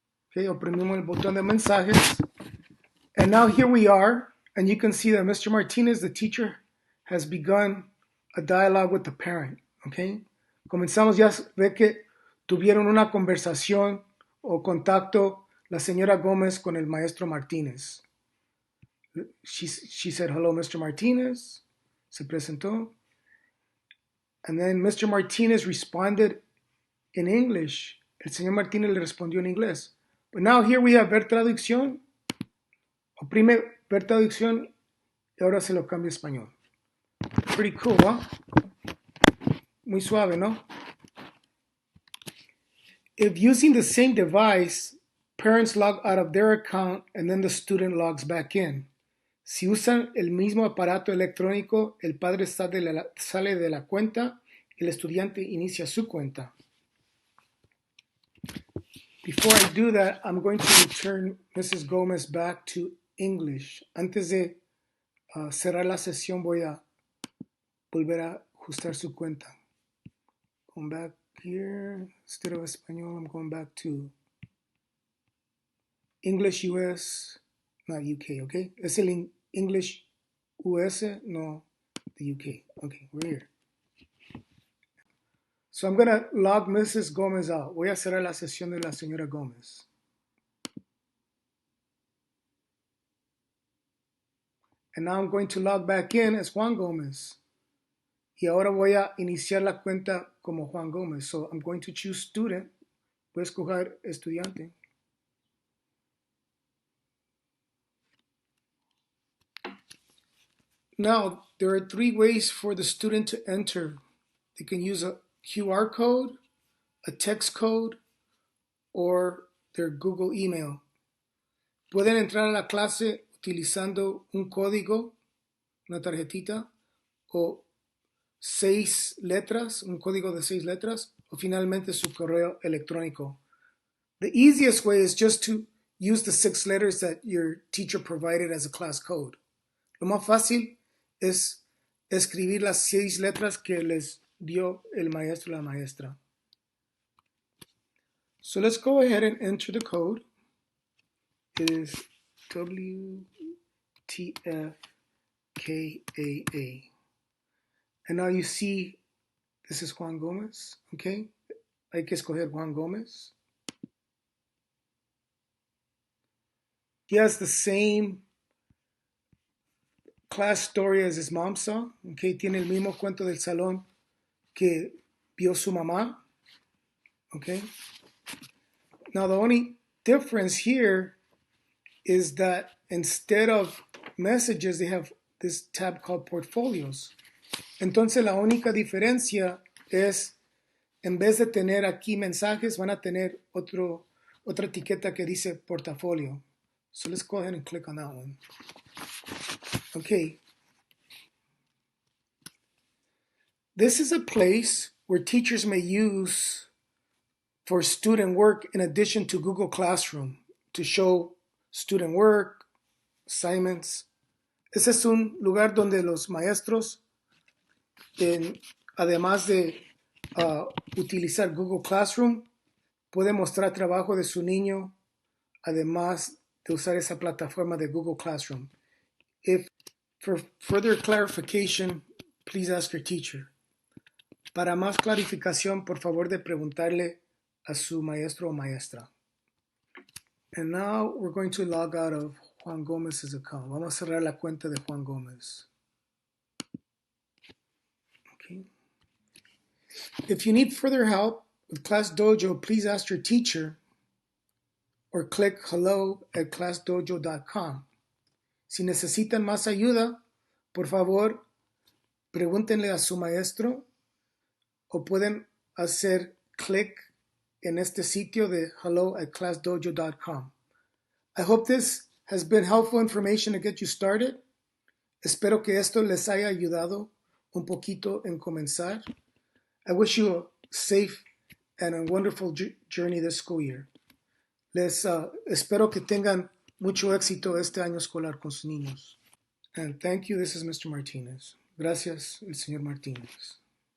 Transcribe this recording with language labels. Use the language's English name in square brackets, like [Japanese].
[Spanish] Okay, oprimimos el botón de mensajes. [English] And now here we are. And you can see that Mr. Martinez, the teacher, has begun a dialogue with the parent. Okay. [Spanish] Comenzamos ya a ver que tuvieron una conversación o contacto la señora Gómez con el maestro Martínez. [English] She said, hello, Mr. Martinez. [Spanish] Se presentó. [English] And then Mr. Martinez responded in English. [Spanish] El señor Martínez le respondió en inglés. [English] But now here we have [Spanish] ver traducción. Oprime ver traducción y ahora se lo cambia a español. [English] Pretty cool, ¿no? [Spanish] Muy suave, ¿no? [English] If using the same device, parents log out of their account and then the student logs back in. [Spanish] Si usan el mismo aparato electrónico, el padre sale de la cuenta y el estudiante inicia su cuenta. [English] Before I do that, I'm going to return Mrs. [Spanish] Gomez [English] back to English. [Spanish] Antes de cerrar la sesión voy a volver a ajustar su cuenta. [English] Going back here, instead of Espanol, I'm going back to English US, not UK, okay? [Spanish] Es el [English] English US, no the UK. Okay, we're here. So I'm going to log Mrs. Gomez out. [Spanish] Voy a cerrar la sesión de la señora Gómez. [English] And now I'm going to log back in as Juan Gómez. [Spanish] Y ahora voy a iniciar la cuenta como Juan Gómez. [English] So I'm going to choose student. [Spanish] Voy a escoger estudiante. [English] Now, there are 3 ways for the student to enter. They can use a QR code, a text code, or their Google email. [Spanish] Pueden entrar a la clase utilizando un código, una tarjetita, o 6 letras, un código de 6 letras, o finalmente su correo electrónico. [English] The easiest way is just to use the 6 letters that your teacher provided as a class code. [Spanish] Lo más fácil es escribir las 6 letras que les dio el maestro o la maestra. [English] So let's go ahead and enter the code. It is WTFKAA. And now you see, this is Juan Gómez, okay? [Spanish] Hay que escoger Juan Gómez. [English] He has the same class story as his mom saw, okay? [Spanish] Tiene el mismo cuento del salón que vio su mamá, okay? [English] Now the only difference here is that instead of messages, they have this tab called portfolios. [Spanish] Entonces la única diferencia es, en vez de tener aquí mensajes, van a tener otra etiqueta que dice portafolio. [English] So let's go ahead and click on that one. Okay. This is a place where teachers may use for student work in addition to Google Classroom to show student work, assignments. [Spanish] Ese es un lugar donde los maestros, además de utilizar Google Classroom, pueden mostrar trabajo de su niño, además de usar esa plataforma de Google Classroom. [English] If for further clarification, please ask your teacher. [Spanish] Para más clarificación, por favor de preguntarle a su maestro o maestra. [English] And now we're going to log out of Juan Gómez's account. [Spanish] Vamos a cerrar la cuenta de Juan Gómez. [English] Okay. If you need further help with Class Dojo, please ask your teacher or click hello at classdojo.com. [Spanish] Si necesitan más ayuda, por favor, pregúntenle a su maestro o pueden hacer clic en este sitio de hello at classdojo.com. [English] I hope this has been helpful information to get you started. [Spanish] Espero que esto les haya ayudado un poquito en comenzar. [English] I wish you a safe and a wonderful journey this school year. [Spanish] Les espero que tengan mucho éxito este año escolar con sus niños. [English] And thank you. This is Mr. Martinez. [Spanish] Gracias, el señor Martínez.